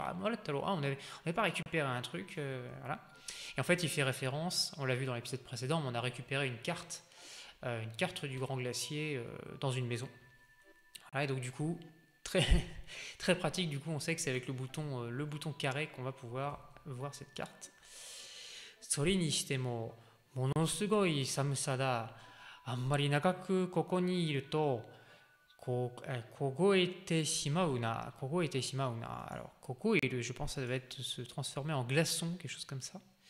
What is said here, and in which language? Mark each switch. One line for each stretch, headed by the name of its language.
French: Ah, morattaro, on n'avait pas récupéré un truc, voilà. Et en fait, il fait référence, on l'a vu dans l'épisode précédent, mais on a récupéré une carte du Grand Glacier dans une maison. Voilà, et donc du coup, très, très pratique, du coup on sait que c'est avec le bouton carré qu'on va pouvoir voir cette carte.
Japanese: それにしても、ものすごい寒さだ。あんまり長くここにいると、凍えてしまうな。凍えてしまうな。
French: Alors, 凍える, je pense que ça devait être se transformer en glaçon, quelque chose comme ça.